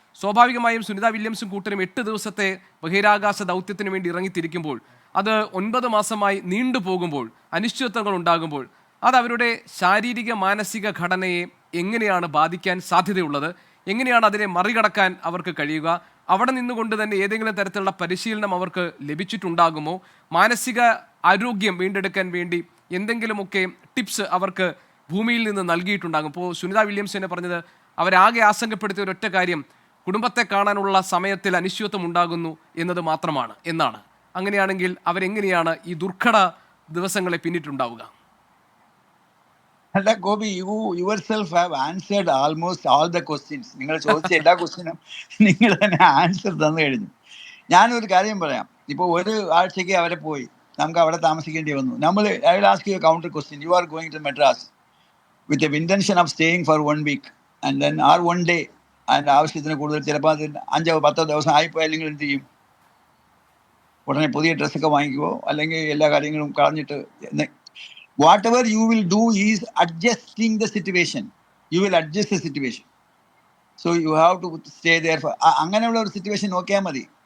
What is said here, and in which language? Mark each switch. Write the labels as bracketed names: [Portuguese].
[Malayalam] സ്വാഭാവികമായും സുനിത വില്യംസും കൂട്ടരും 8 ദിവസത്തെ ബഹിരാകാശ ദൗത്യത്തിന് വേണ്ടി ഇറങ്ങിത്തിരിക്കുമ്പോൾ അത് 9 മാസമായി നീണ്ടുപോകുമ്പോൾ, അനിശ്ചിതത്വങ്ങൾ ഉണ്ടാകുമ്പോൾ അത് അവരുടെ ശാരീരിക മാനസിക ഘടനയെ എങ്ങനെയാണ് ബാധിക്കാൻ സാധ്യതയുള്ളത്, എങ്ങനെയാണ് അതിനെ മറികടക്കാൻ അവർക്ക് കഴിയുക, അവിടെ നിന്നുകൊണ്ട് തന്നെ ഏതെങ്കിലും തരത്തിലുള്ള പരിശീലനം അവർക്ക് ലഭിച്ചിട്ടുണ്ടാകുമോ, മാനസിക ആരോഗ്യം വീണ്ടെടുക്കാൻ വേണ്ടി എന്തെങ്കിലുമൊക്കെ ടിപ്സ് അവർക്ക് ഭൂമിയിൽ നിന്ന് നൽകിയിട്ടുണ്ടാകും. ഇപ്പോൾ സുനിത വില്യംസ് തന്നെ പറഞ്ഞത് അവരാകെ ആശങ്കപ്പെടുത്തിയ ഒരൊറ്റ കാര്യം കുടുംബത്തെ കാണാനുള്ള സമയത്തിൽ അനിശ്ചിതത്വം ഉണ്ടാകുന്നു എന്നത് മാത്രമാണ് എന്നാണ്. അങ്ങനെയാണെങ്കിൽ അവരെങ്ങനെയാണ് ഈ ദുർഘട ദിവസങ്ങളെ പിന്നിട്ടുണ്ടാവുക? [English] അല്ല Gopi, you yourself have answered almost all the questions. [Malayalam] നിങ്ങൾ ചോദിച്ച എല്ലാ ക്വസ്റ്റ്യനും നിങ്ങൾ തന്നെ ആൻസർ തന്നു കഴിഞ്ഞു. ഞാനൊരു കാര്യം പറയാം. ഇപ്പോൾ 1 ആഴ്ചയ്ക്ക് അവരെ പോയി, നമുക്ക് അവിടെ താമസിക്കേണ്ടി വന്നു. [English] I will ask you a counter question. You are going to Madras with the intention of staying for 1 week and then or 1 day, [Malayalam] അതിൻ്റെ ആവശ്യത്തിന് കൂടുതൽ ചിലപ്പോൾ അത് 5-10 ദിവസം ആയിപ്പോയാൽ നിങ്ങൾ എന്ത് ചെയ്യും? ഉടനെ പുതിയ ഡ്രസ്സൊക്കെ വാങ്ങിക്കുമോ, അല്ലെങ്കിൽ എല്ലാ കാര്യങ്ങളും കളഞ്ഞിട്ട്? [English] whatever you will do is adjusting the situation. You will adjust the situation. So you have to stay there for [Malayalam] അങ്ങനെയുള്ള ഒരു സിറ്റുവേഷൻ നോക്കിയാൽ മതി.